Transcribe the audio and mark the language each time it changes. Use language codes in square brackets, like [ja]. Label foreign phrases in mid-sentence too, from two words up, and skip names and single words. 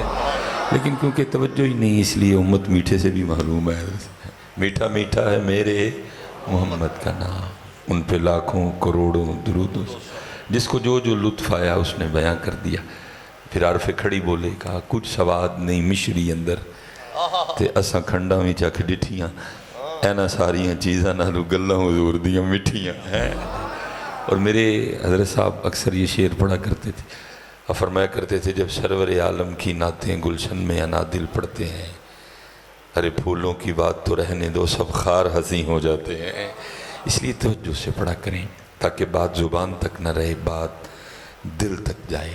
[ur] لیکن کیونکہ توجہ ہی نہیں اس لیے امت میٹھے سے بھی محروم ہے. میٹھا میٹھا ہے میرے محمد کا نام، ان پہ لاکھوں کروڑوں درود. جس کو جو جو لطف آیا اس نے بیان کر دیا. [pa] پھر عارف کھڑی بولے کہا کچھ سواد نہیں مشری اندر تے اساں کھنڈا میں جا کے ڈٹھیاں اینا ساریاں چیزاں نالو گلاں حضور دیاں مٹھیاں ہیں. [ur] اور میرے حضرت صاحب اکثر یہ شعر پڑھا کرتے تھے اور فرمایا کرتے تھے جب سرور عالم کی نعتیں گلشن میں انادل پڑھتے ہیں، ارے پھولوں کی بات تو رہنے دو سب خار ہنسی ہو جاتے ہیں. اس لیے توجہ سے پڑھا کریں تاکہ بات زبان تک نہ رہے، بات دل تک جائے.